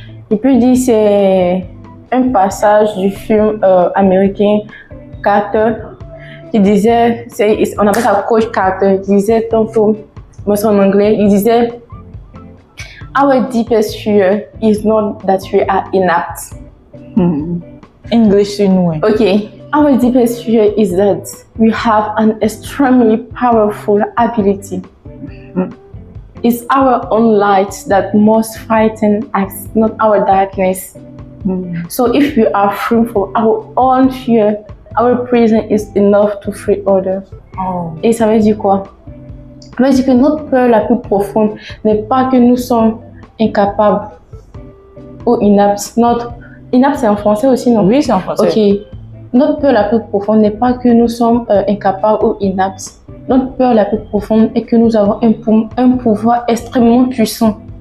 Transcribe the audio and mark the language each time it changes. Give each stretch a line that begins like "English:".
French: Je peux dire c'est un passage du film américain Carter qui disait, on appelle ça Coach Carter, qui disait tantôt, moi c'est en anglais, il disait
English: our deepest fear is not that we are inapt. English in way. Okay, our deepest fear is that we have an extremely powerful ability. It's our own light that must frighten us, not our darkness. So if we are free from our own fear, our prison is enough to free others.
French: Et ça veut dire quoi? Ça veut dire que notre peur la plus profonde n'est pas que nous sommes incapables ou inaptes. Inapte, c'est en français aussi, non? Oui, c'est en français. Ok. Notre peur la plus profonde n'est pas que nous sommes incapables ou inaptes. Notre peur la plus profonde est que nous avons un pouvoir extrêmement puissant.